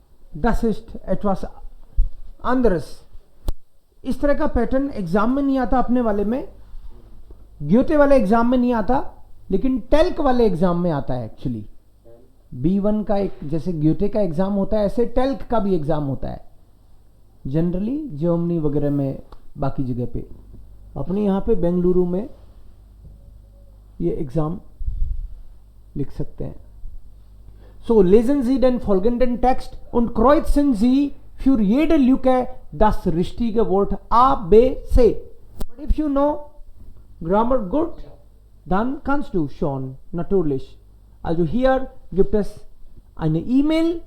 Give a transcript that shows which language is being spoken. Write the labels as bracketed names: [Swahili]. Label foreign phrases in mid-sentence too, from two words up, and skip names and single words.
[German] das ist etwas anderes. [Hindi] इस तरह का पैटर्न एग्जाम में नहीं आता अपने वाले में, ग्योटे वाले एग्जाम में नहीं आता, लेकिन टेल्क वाले एग्जाम में आता है एक्चुअली। B1 का एक जैसे ग्योटे का एग्जाम होता है, ऐसे टेल्क का भी एग्जाम होता है जनरली जर्मनी वगैरह में, बाकी जगह पे। अपने यहाँ पे बेंगलुरु में ये एग्जाम लिख सकते हैं। [German] So lesen Sie den folgenden Text und kreuzen Sie für jede Lücke das richtige Wort A, B, C. [English] But if you know Grammar [German] gut, dann kannst du schon, natürlich. Also hier gibt es eine E-Mail.